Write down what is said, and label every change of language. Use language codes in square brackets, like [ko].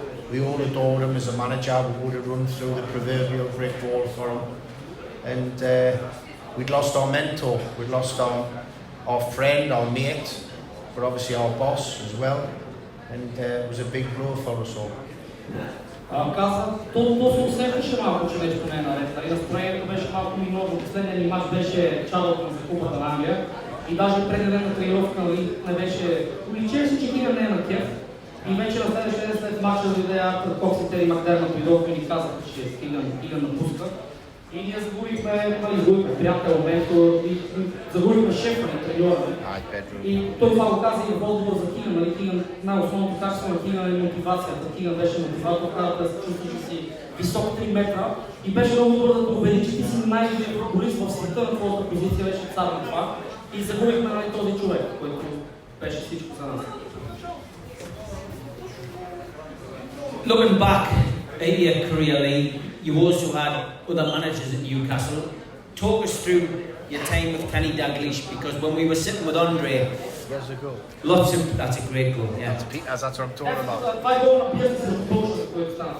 [en] We all adored him as a manager. We would have run through the proverbial brick wall for him, and we'd lost our mentor, we'd lost our friend, our mate, but obviously our boss as well, and it was a big blow for us all. [bg] Каза, то се усещаше малко, че нещо не е наред. Настроението беше малко минало. Последният ни мач беше чадото за Купата на Англия. И даже преди ден на тренировка не беше... Личеше, че Keegan не е на кеф. И вече на следващия ден след мача дойде Артур Кокс и Тери Макдермът дойдоха и ни казаха, че Keegan напуска. И ние загубихме приятел, ментор, и загубихме шефа на треньора. И той това го каза и в отговор за Keegan. Keegan, най-основното качество на Keegan е мотивацията. Keegan беше мотиватор, каза да се чувства, че си висок 3 метра. И беше много добър да те убеди, че ти си най-добрият футболист в света на твоята позиция, беше цар на това. И загубихме този човек, който беше всичко за нас. [en] Looking back at your career, Lee, you also had other managers at Newcastle. Talk us through your time with Kenny Dalglish, because when we were sitting with Andre, There's a goal. that's a great goal, yeah. That's Peters, that's what I'm talking about.